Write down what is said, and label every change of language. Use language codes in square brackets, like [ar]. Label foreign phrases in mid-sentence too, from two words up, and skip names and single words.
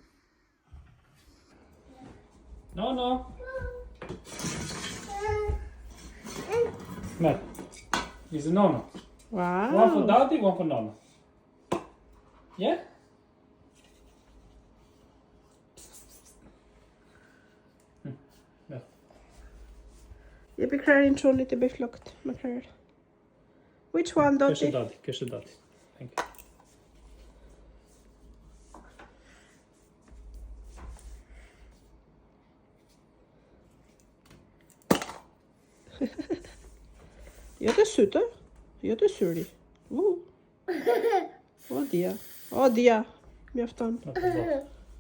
[en] No. No. It's a no. Wow. One for daddy, one for Nonna. Yeah? No. [sq] Jepi krarin çonit të bëj flokët me krar. [en] Which one, Doti? Kiss the daddy. Thank you. [sq] Jo të sytë, jo të syri. O dia, mjafton. [en] Not the boss.